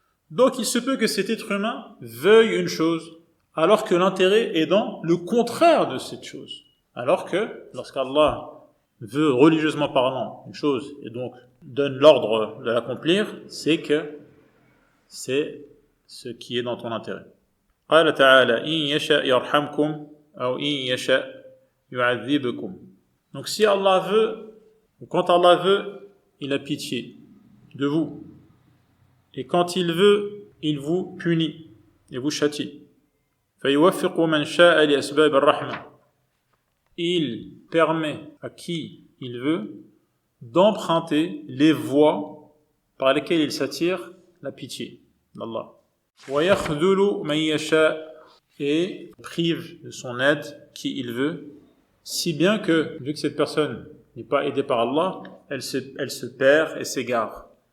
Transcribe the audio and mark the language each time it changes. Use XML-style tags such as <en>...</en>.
<fr>Donc il se peut que cet être humain veuille une chose, alors que l'intérêt est dans le contraire de cette chose. Alors que lorsqu'Allah veut religieusement parlant une chose et donc donne l'ordre de l'accomplir, c'est que c'est ce qui est dans ton intérêt.</fr> <ar>قال تعالى إن يشاء يرحمكم أو إن يشاء يعذبكم.</ar> <fr>Donc si Allah veut, ou quand Allah veut, il a pitié de vous. Et quand il veut, il vous punit et vous châtie.</fr> <ar>فيوفق من شاء لأسباب الرحمة.</ar> <fr>Il permet à qui il veut d'emprunter les voies par lesquelles il s'attire la pitié d'Allah.</fr> <ar>وَيَخْذُلُ مَنْ يَشَاء.</ar> <fr>Et prive de son aide qui il veut, si bien que, vu que cette personne n'est pas aidée par Allah, elle se perd et s'égare.</fr>